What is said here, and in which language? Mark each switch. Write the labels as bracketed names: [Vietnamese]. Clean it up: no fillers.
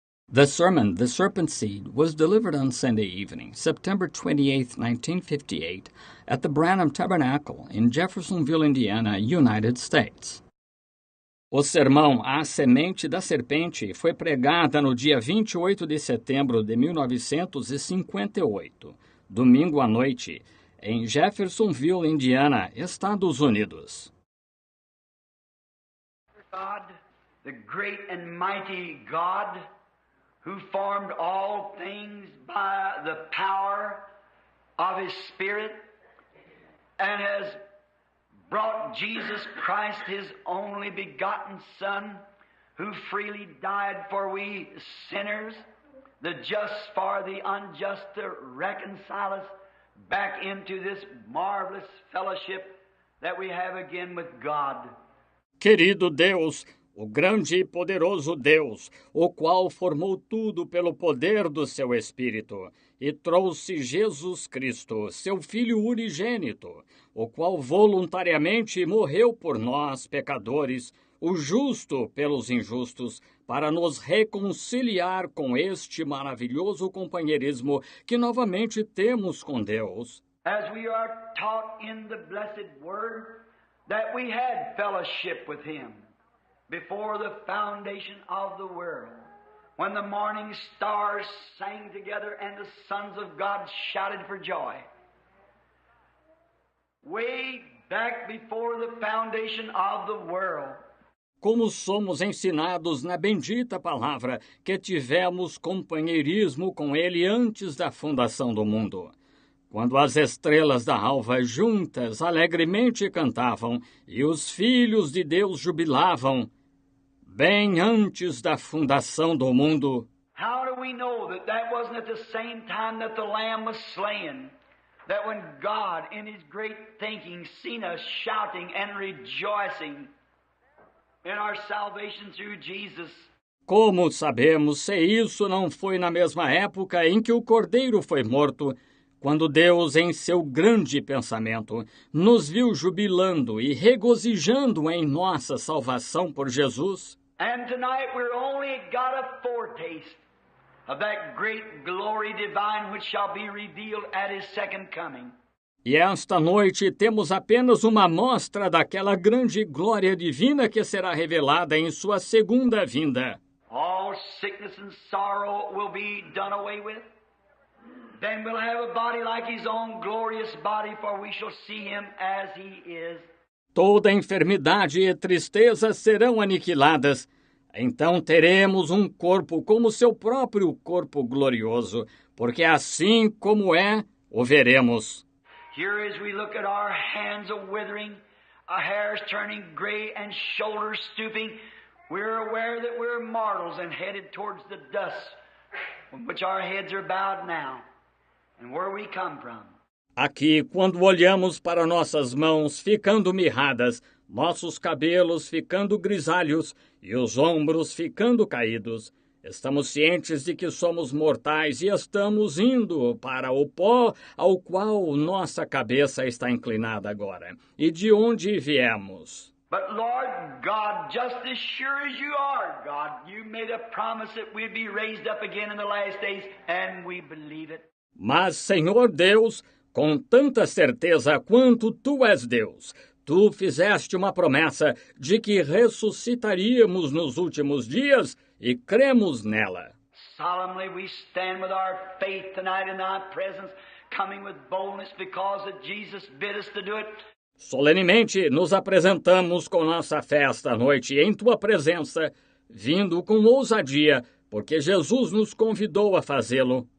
[English] The sermon, The Serpent Seed, was delivered on Sunday evening, September 28, 1958, at the Branham Tabernacle in Jeffersonville, Indiana, United States. [Portuguese] O sermão A Semente da Serpente foi pregada no dia 28 de setembro de 1958, domingo à noite, em Jeffersonville, Indiana, Estados Unidos. [English] God, the great and mighty God, who formed all things by the power of His Spirit, and has brought Jesus Christ, His only begotten Son, who freely died for we sinners, the just for the unjust, to reconcile us back into this marvelous fellowship that we have again with God. [Portuguese] Querido Deus, o grande e poderoso Deus, o qual formou tudo pelo poder do seu Espírito, e trouxe Jesus Cristo, seu Filho unigênito, o qual voluntariamente morreu por nós, pecadores, o justo pelos injustos, para nos reconciliar com este maravilhoso companheirismo que novamente temos com Deus. [English] As we are taught in the blessed Word, that we had fellowship with Him before the foundation of the world, when the morning stars sang together and the sons of God shouted for joy. Way back before the foundation of the world. [Portuguese] Como somos ensinados na bendita palavra que tivemos companheirismo com Ele antes da fundação do mundo, quando as estrelas da alva juntas alegremente cantavam e os filhos de Deus jubilavam, bem antes da fundação do mundo. [English] How do we know that that wasn't at the same time that the Lamb was slain? That when God, in His great thinking, seen us shouting and rejoicing in our salvation through Jesus. [Portuguese] Como sabemos se isso não foi na mesma época em que o Cordeiro foi morto, quando Deus, em seu grande pensamento, nos viu jubilando e regozijando em nossa salvação por Jesus? [English] And tonight we're only got a foretaste of that great glory divine which shall be revealed at His second coming. [Portuguese] E esta noite temos apenas uma amostra daquela grande glória divina que será revelada em sua segunda vinda. [English] All sickness and sorrow will be done away with. Then we'll have a body like His own glorious body, for we shall see Him as He is. [Portuguese] Toda enfermidade e tristeza serão aniquiladas. Então teremos um corpo como seu próprio corpo glorioso, porque assim como é, o veremos. [English] Here as we look at our hands a-withering, our hairs turning gray and shoulders stooping, we're aware that we're mortals and headed towards the dust, from which our heads are bowed now, and where we come from. [Portuguese] Aqui, quando olhamos para nossas mãos ficando mirradas, nossos cabelos ficando grisalhos e os ombros ficando caídos, estamos cientes de que somos mortais e estamos indo para o pó ao qual nossa cabeça está inclinada agora, e de onde viemos. [English] But Lord God, just as sure as you are, God, you made a promise that we'd be raised up again in the last days, and we believe it. [Portuguese] Mas, Senhor Deus, com tanta certeza quanto Tu és Deus, Tu fizeste uma promessa de que ressuscitaríamos nos últimos dias e cremos nela. [English] Solemnly we stand with our faith tonight in Thy presence, coming with boldness because that Jesus bid us to do it. [Portuguese] Solenemente nos apresentamos com nossa fé esta noite em Tua presença, vindo com ousadia, porque Jesus nos convidou a fazê-lo.